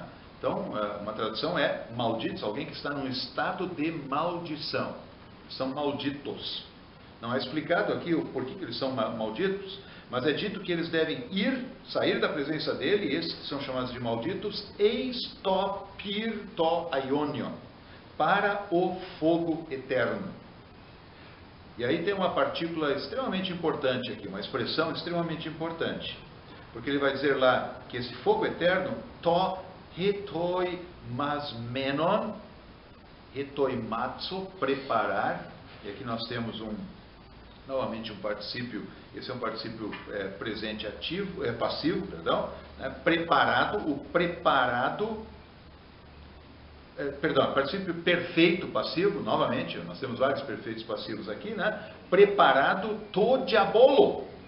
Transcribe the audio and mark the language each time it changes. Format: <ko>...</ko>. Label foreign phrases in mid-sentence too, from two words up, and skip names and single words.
<pt>Então, uma tradução é malditos, alguém que está num estado de maldição. São malditos. Não é explicado aqui o porquê que eles são malditos, mas é dito que eles devem sair da presença dele, esses que são chamados de malditos,</pt> <el>εἰς τὸ πῦρ τὸ αἰώνιον,</el> <pt>para o fogo eterno. E aí tem uma partícula extremamente importante aqui, uma expressão extremamente importante, porque ele vai dizer lá que esse fogo eterno,</pt> <el>τὸ ἡτοιμασμένον, ἡτοιμασμένον,</el> <pt>preparar, e aqui nós temos novamente um particípio, esse é um particípio presente ativo, passivo, perdão, né, preparado, particípio perfeito passivo, novamente, nós temos vários perfeitos passivos aqui, né, preparado</pt> <el>τῷ διαβόλῳ.</el>